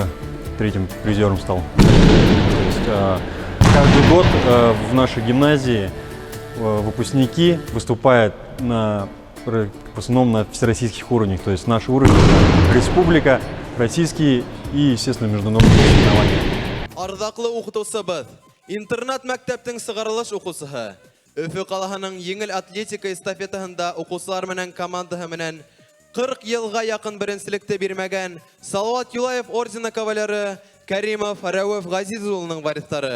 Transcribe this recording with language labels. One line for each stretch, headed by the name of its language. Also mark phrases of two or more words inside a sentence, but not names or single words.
Russian: Третьим призером стал. Каждый год в нашей гимназии выпускники выступают в основном на всероссийских уровнях. То есть наш уровень – республика, российские и, естественно, международные соревнования.
Bashkir: Ардаклы укытучыбыз, интернат-мәктәптең сыгарылыш укучысы, Өфө калаһының еңел атлетика эстафетаһында укучылар менән командаһы менән 40 елга якын беренчелекте бирмәгән Салават Юлаев ордены кавалеры Кәримов Рәүф Газиз улының варислары.